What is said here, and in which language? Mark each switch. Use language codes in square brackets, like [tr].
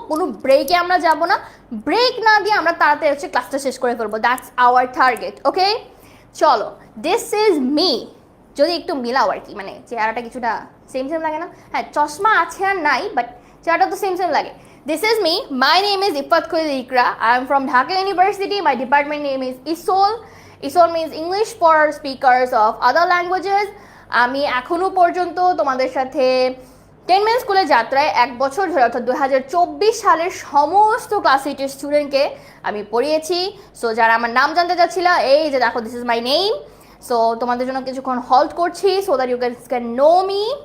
[bn] কোনো ব্রেকে আমরা যাব না, ব্রেক না দিয়ে আমরা তাড়াতাড়ি হচ্ছে ক্লাসটা শেষ করে ফেলবো। [en] That's our target. [bn] ওকে, চলো। [en] this is me, [bn] যদি একটু মিলাও আর কি, মানে চেহারাটা কিছুটা সেম সেম লাগে না? হ্যাঁ, চশমা আছে আর নাই, বাট চেহারাটা তো সেম সেম লাগে। [en] This is me. My name is Ifat Khulil Ikra. I am from Dhaka University. My department name is ISOL. ISOL means English for speakers of other languages. [bn] আমি এখনো পর্যন্ত তোমাদের সাথে 10 মিনিট স্কুলের যাত্রায় 1 বছর ধরে, অর্থাৎ 2024 সালের সমস্ত ক্লাস 8 স্টুডেন্টকে আমি পড়িয়েছি। সো যারা আমার নাম জানতে চাচ্ছিল, এই যে দেখো, [en] This is my name. [bn] So তোমাদের জন্য কিছুক্ষণ হল্ট করছি [en] So that you can know me.